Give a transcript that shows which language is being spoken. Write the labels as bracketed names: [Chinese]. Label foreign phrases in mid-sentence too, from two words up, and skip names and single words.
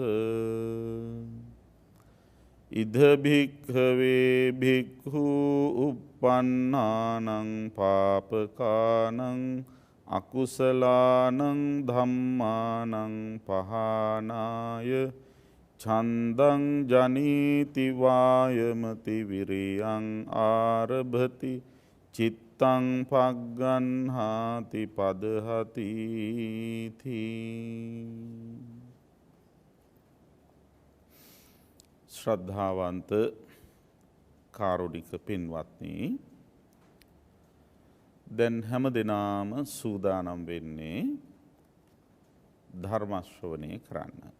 [Pali] ඉද භික්ඛවේ භික්ඛු uppannānaṁ pāpakānaṁ akusalaanaṁ dhammānaṁ pahānāya චන්දං ජනීති වායමති විරියං ආරභති චිත්තං පග්ගණ්හාති පදහති තී. [Sinhala] ශ්‍රද්ධාවන්ත කාරුණික පින්වත්නි, දැන් හැම දෙනාම සූදානම් වෙන්නේ ධර්ම ශ්‍රවණය කරන්න.